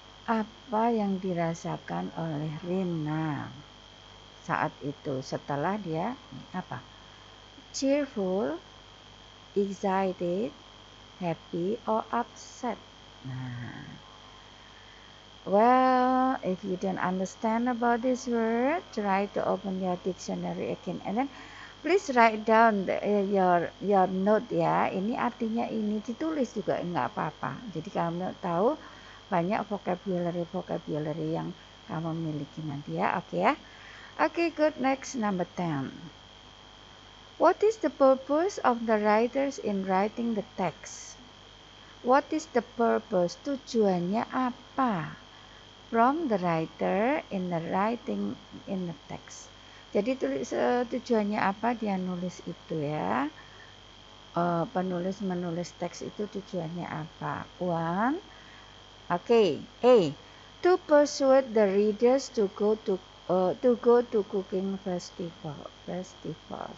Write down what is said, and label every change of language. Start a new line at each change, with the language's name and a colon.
Indonesian: Apa yang dirasakan oleh Rina saat itu setelah dia apa?
English: Cheerful, excited, happy, or upset? Nah, well, if you don't understand about this word, try to open your dictionary again and then please write down your note ya.
Indonesian: Ini artinya ini ditulis juga enggak apa-apa. Jadi kamu tahu banyak vocabulary yang kamu miliki nanti ya.
English: Oke ya. Oke, good. Next, number 10. What is the purpose of the writers in writing the text? What is the purpose?
Indonesian: Tujuannya apa?
English: From the writer in the writing in the text.
Indonesian: Jadi tujuannya apa dia nulis itu ya. Penulis menulis teks itu tujuannya apa?
English: One, okay, A. To persuade the readers to go to cooking festival.